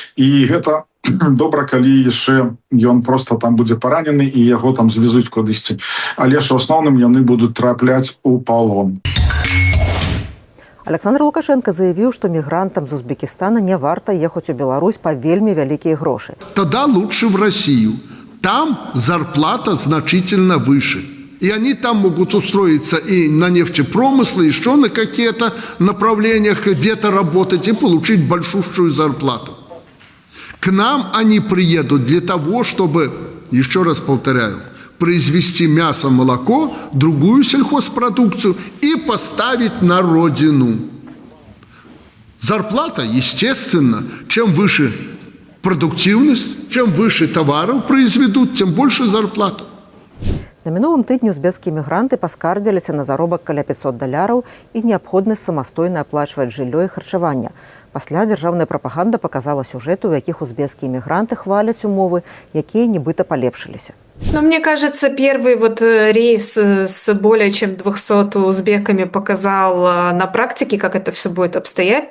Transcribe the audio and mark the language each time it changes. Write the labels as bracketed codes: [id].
[be] І гэта добра, калі яшчэ ён просто там будзе паранены і яго там звезуць кудысьці. Але ж у асноўным яны будуць трапляць у палон. Александр Лукашенко заявіў, што мігрантам з Узбекистана не варта ехаць у Беларусь па вельмі вялікія грошы. [ru] Тогда лучше в Россию. Там зарплата значительно выше. И они там могут устроиться и на нефтепромыслы, и еще на какие-то направлениях где-то работать и получить большущую зарплату. К нам они приедут для того, чтобы, еще раз повторяю, произвести мясо, молоко, другую сельхозпродукцию и поставить на родину. Зарплата, естественно, чем выше продуктивность, чем выше товаров произведут, тем больше зарплату. [be] На мінулым тыдні узбекскія мігранты паскардзіліся на заробак каля 500 даляраў і неабходнасць самастойна аплачваць жыллё і харчаванне. Пасля дзяржаўная прапаганда паказала сюжэты, у якіх узбекскія мігранты хваляць умовы, якія нібыта палепшыліся. [ru] Но мне кажется, первый рейс с более чем 200 узбеками показал на практике, как это все будет обстоять.